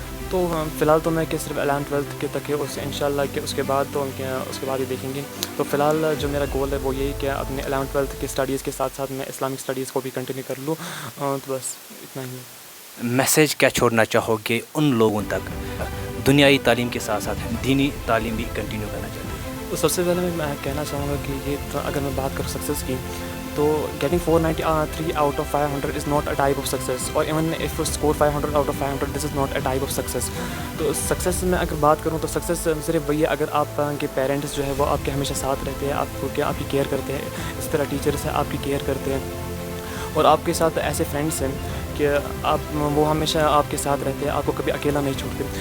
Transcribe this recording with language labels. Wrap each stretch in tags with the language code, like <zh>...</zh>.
<ur>تو فی الحال تو میں کہ صرف 11th 12th کے تک ہے، اس انشاءاللہ کہ اس کے بعد ہی دیکھیں گے۔ تو فی الحال جو میرا گول ہے وہ یہی کہ اپنے 11th 12th کی اسٹڈیز کے ساتھ ساتھ میں اسلامک اسٹڈیز کو بھی کنٹینیو کر لوں، تو بس اتنا ہی۔ میسیج کیا چھوڑنا چاہو گے ان لوگوں تک دنیائی تعلیم کے ساتھ ساتھ دینی تعلیم بھی کنٹینیو کرنا چاہتے ہیں؟ تو سب سے پہلے میں کہنا چاہوں گا کہ یہ اگر میں بات کروں سکسیز کی، تو</ur> <en>getting 493 out of 500 is not a type of success, or even if you score 500 out of 500, this is not a type of success.</en> <ur>تو سکسیس میں اگر بات کروں تو سکسیس صرف وہی ہے اگر آپ کے پیرنٹس جو ہے وہ آپ کے ہمیشہ ساتھ رہتے ہیں، آپ کو آپ کی کیئر کرتے ہیں، اس طرح ٹیچرس ہیں آپ کی کیئر کرتے ہیں، اور آپ کے ساتھ ایسے فرینڈس ہیں کہ آپ وہ ہمیشہ آپ کے ساتھ رہتے ہیں, آپ کو کبھی اکیلا نہیں چھوڑتے.</ur>